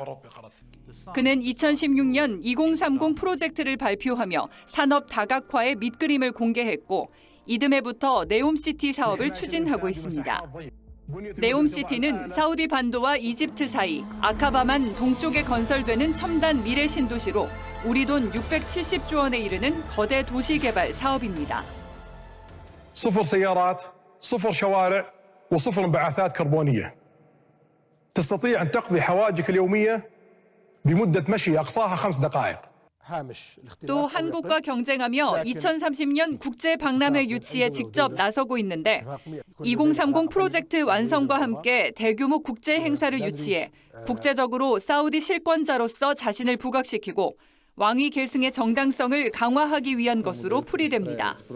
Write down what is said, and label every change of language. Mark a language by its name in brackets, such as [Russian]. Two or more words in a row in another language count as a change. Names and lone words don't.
[Korean] 그는 2016년 2030 프로젝트를 발표하며 산업 다각화의 밑그림을 공개했고 이듬해부터 네옴시티 사업을 추진하고 있습니다. 네옴시티는 사우디 반도와 이집트 사이 아카바만 동쪽에 건설되는 첨단 미래 신도시로 우리 돈 670조 원에 이르는 거대 도시 개발 사업입니다. [Arabic] صفر سيارات صفر شوارع وصفر انبعاثات كربونية تستطيع أن تقضي حوائجك اليومية بمدة مشي أقصاها 5 دقائق. [Korean] 또 한국과 경쟁하며 2030년 국제 박람회 유치에 직접 나서고 있는데 2030 프로젝트 완성과 함께 대규모 국제 행사를 유치해 국제적으로 사우디 실권자로서 자신을 부각시키고 왕위 계승의 정당성을 강화하기 위한 것으로 풀이됩니다.